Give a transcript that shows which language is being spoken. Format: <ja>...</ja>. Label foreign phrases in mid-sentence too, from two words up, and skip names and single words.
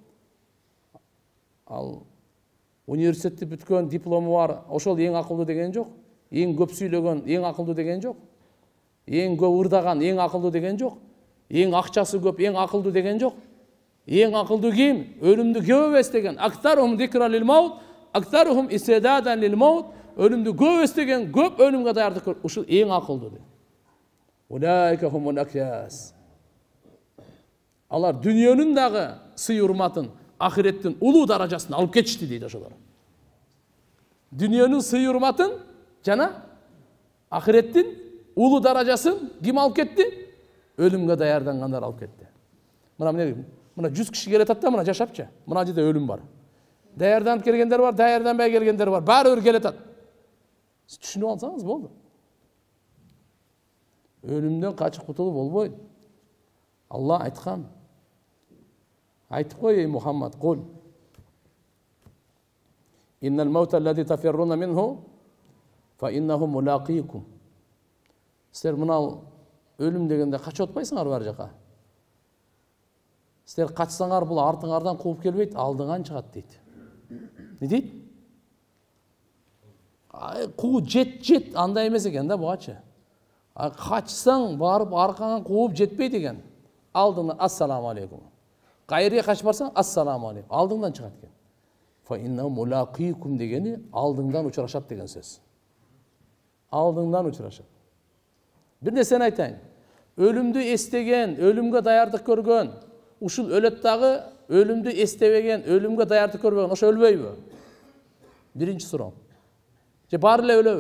<ky>Ал университетти бүткөн, диплому бар, ошол эң акылдуу деген жок. Эң көп сүйлөгөн, эң акылдуу деген жок. Эң көп ырдаган, эң акылдуу деген жок. Эң акчасы көп, эң акылдуу деген жок. Эң акылдуу ким? Өлүмдү көп эстеген.</ky> <ar>أكثرهم ذكرا للموت أكثرهم استعدادا للموت.</ar> <ky>Өлүмдү көп эстеген, көп өлүмгө даярдык көргөн. Ушул эң акылдуу дейт.</ky> <ar>أولئك هم الأكياس.</ar> <ky>Алар дүниөнүн дагы сый урматын, ахиреттин улуу даражасын алып кетишти дейт ошолор. Дүниөнүн сый урматын жана ахиреттин улуу даражасын ким алып кетти? Өлүмгө даярдангандар алып кетти. Мына 100 киши келет да, мына жашапчы. Мына жерде өлүм бар. Даярданып келгендер бар, даярданбай келгендер бар. Баары бир келет. Сиз түшүнүп алсаңыз болду. Өлүмдөн качып кутулуп болбойт. Алла айткан. Айтып кой, ey Muhammad, кул.</ky> <ar>إن الموت الذي تفرون منه فإنه ملاقيكم.</ar> <ky>Силер мына өлүм дегенде качып атпайсыңар бар жака. Силер качсаңар бул артыңардан кууп келбейт, алдыңан чыгат дейт. Не дейт? Куу жет андай эмес экен да бугачы. Качсаң барып аркаңан кууп жетпейт экен. Алдыңдан</ky> <ar>السلام عليكم.</ar> <ky>Кайрыга качып барсаң</ky> <ar>السلام عليكم.</ar> <ky>Алдыңдан чыгат экен.</ky> <ar>فإنه ملاقيكم</ar> <ky>дегени алдыңдан учурашат деген сөз. Алдыңдан учурашат. Бир нерсени айтайын. Өлүмдү эстеген, өлүмгө даярдык көргөн, ушул өлөт дагы өлүмдү эстебеген, өлүмгө даярдык көрбөгөн, ошо өлбөйбү? Биринчи суроо. Же баары эле өлөбү?</ky>